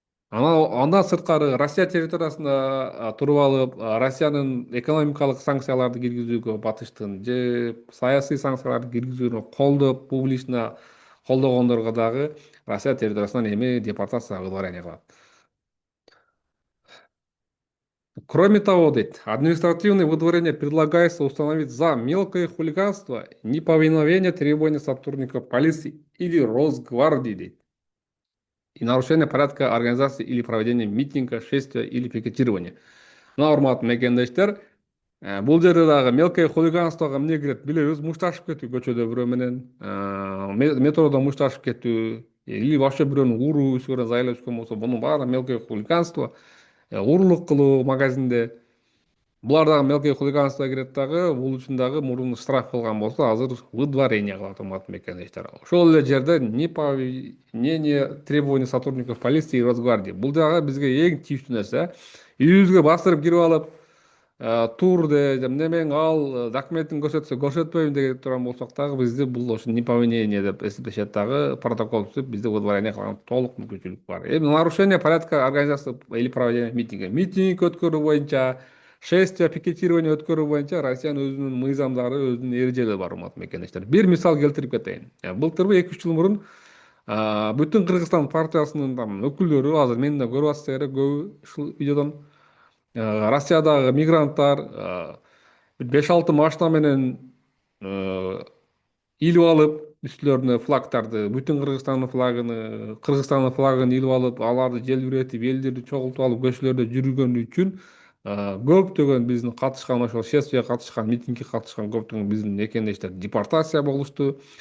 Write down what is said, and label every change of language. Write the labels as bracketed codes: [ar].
[ky] Андан сырткары Россия территориясында туруп алып, Россиянын экономикалык санкцияларды киргизүүгө батыштын же саясий санкцияларды киргизүүнү колдоп, публично колдогондорго дагы Россия территориясынан эми депортация выдворение кылат. [ru] Кроме того, [ky] дейт, [ru] административное выдворение предлагается установить за мелкое хулиганство, неповиновение требований сотрудников полиции или Росгвардии, дейт, и нарушение порядка организации или проведения митинга, шествия или пикетирования. [ky] Мына урматтуу мекендештер, бул жерде дагы мелкое хулиганствого эмне кирет билебиз? Мушташып кетүү көчөдө бирөө менен, метродо мушташып кетүү [ru] или вообще [ky] бирөөнү уруу, үстү көрүн зайлап түшкөн болсо, бунун баары мелкое хулиганство. Уруулук кылуу магазинде, булар дагы мелкое хулиганство кирет дагы. Бул үчүн дагы мурун штраф кылган болсо, азыр выдворение кылат, урматтуу мекендештер. Ошол эле жерде [ru] неповинение требований сотрудников полиции и Росгвардии. [ky] Бул дагы бизге эң тийиштүү нерсе. Үйүбүзгө бастырып кирип алып, тур де, немең ал, документин көрсөтсө көрсөтпөйм деп турган болсок дагы бизди бул ошо неповинение деп эсептешет дагы, протокол түзүп бизди выдворение кылган толук мүмкүнчүлүк бар. [ru] Эми нарушение порядка организации или проведения митинга. [ky] Митинг өткөрүү боюнча, шествие, пикетирование өткөрүү боюнча Россиянын өзүнүн мыйзамдары, өзүнүн эрежелери бар, урматтуу мекендештер. Бир мисал келтирип кетейин. Былтырбы 2-3 жыл мурун бүтүн Кыргызстан партиясынын өкүлдөрү, азыр мени да көрүп атышсыздар көбү ушул видеодон, Россиядагы мигранттар 5-6 машина менен илип алып, үстүлөрүнө флагтарды, бүтүн Кыргызстандын флагын илип алып, аларды желбиретип, элдерди чогултуп алып, көчөлөрдө жүргөн үчүн көптөгөн биздин катышкан, ошол шествияга катышкан, митингге катышкан көптөгөн биздин мекендештер депортация болушту.